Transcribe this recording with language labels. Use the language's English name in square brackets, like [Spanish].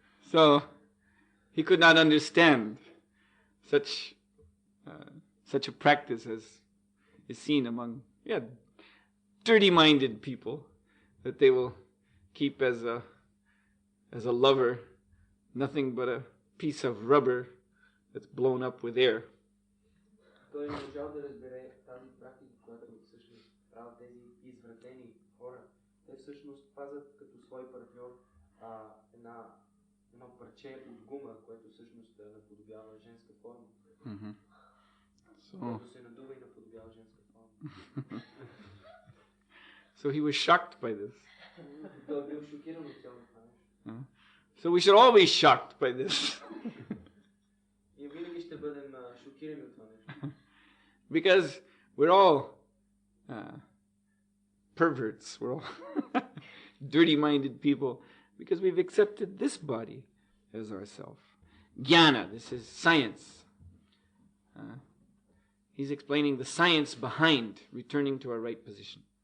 [English] So he could not understand such a practice as is seen among dirty-minded people, that they will keep as a lover nothing but a piece of rubber that's blown up with air. [Bulgarian] Той не можал да разбере тази практика, която всъщност правят тези извратени хора. Те всъщност пазят като свой партньор едно парче от гума, което всъщност наподобява женска форма. Което се надува и наподобява женска форма. [English] So he was shocked by this. [Bulgarian] Той бил шокиран от цялото това нещо. [English] So we should all be shocked by this. [Bulgarian] И винаги ще бъдем шокирани от това нещо. [English] Because we're all perverts. We're all dirty-minded people because we've accepted this body as ourself. Jnana, this is science. He's explaining the science behind returning to our right position.